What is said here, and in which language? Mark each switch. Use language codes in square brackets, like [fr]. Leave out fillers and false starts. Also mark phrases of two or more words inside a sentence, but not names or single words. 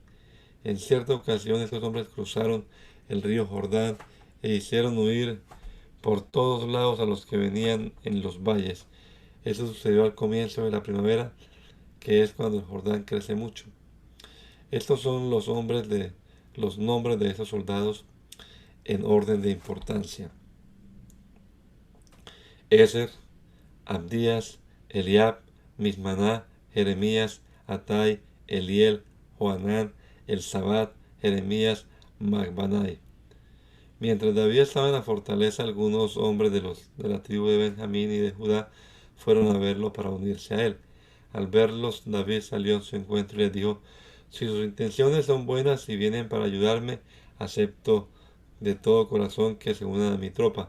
[es] En cierta ocasión estos hombres cruzaron el río Jordán e hicieron huir por todos lados a los que venían en los valles. Eso sucedió al comienzo de la primavera, que es cuando el Jordán crece mucho. Estos son los nombres de esos soldados en orden de importancia: Ezer, Abdías, Eliab, Mismaná, Jeremías, Atai, Eliel, Joanán, Elzabat, Jeremías, Magbanai. Mientras David estaba en la fortaleza, algunos hombres de la tribu de Benjamín y de Judá fueron a verlo para unirse a él. Al verlos, David salió en su encuentro y les dijo: si sus intenciones son buenas y vienen para ayudarme, acepto de todo corazón que se unan a mi tropa.